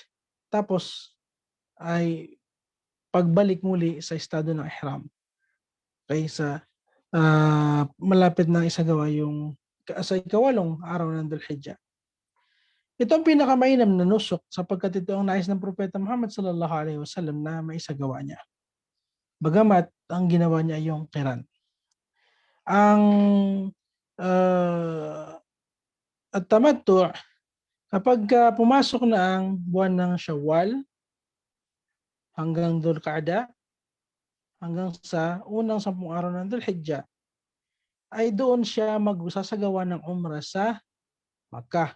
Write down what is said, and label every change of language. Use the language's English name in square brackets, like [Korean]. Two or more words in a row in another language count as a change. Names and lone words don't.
[Filipino] Tapos ay pagbalik muli sa estado ng ihram. Okay, sa malapit na isagawa yung sa ikawalong araw ng Dhul Hijjah. Ito ang pinakamainam na nusuk sapagkat ito ang nais ng Propeta Muhammad [Arabic] صلى الله عليه وسلم [Filipino] na maisagawa niya. Bagamat ang ginawa niya yung qiran. Ang at-tamattu' kapag pumasok na ang buwan ng Shawwal hanggang Dhul Qa'da hanggang sa unang 10 araw ng Dhul Hijjah ay doon siya magsasagawa ng Umrah sa Makkah.